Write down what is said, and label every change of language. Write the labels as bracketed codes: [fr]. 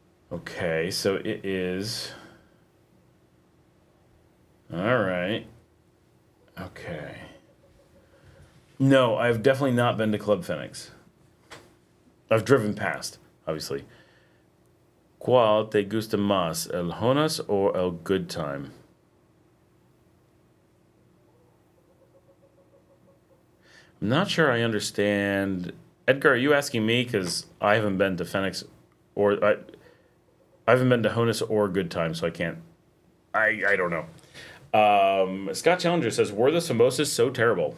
[en] Okay, so it is... All right. Okay. No, I've definitely not been to Club Phoenix. I've driven past, obviously. [es] ¿Cuál te gusta más, el Jonas or el Good Time? [en] I'm not sure I understand. Edgar, are you asking me? Because I haven't been to Phoenix, or I haven't been to Jonas or Good Time, so I can't. I don't know. Scott Challenger says, were the samosas so terrible?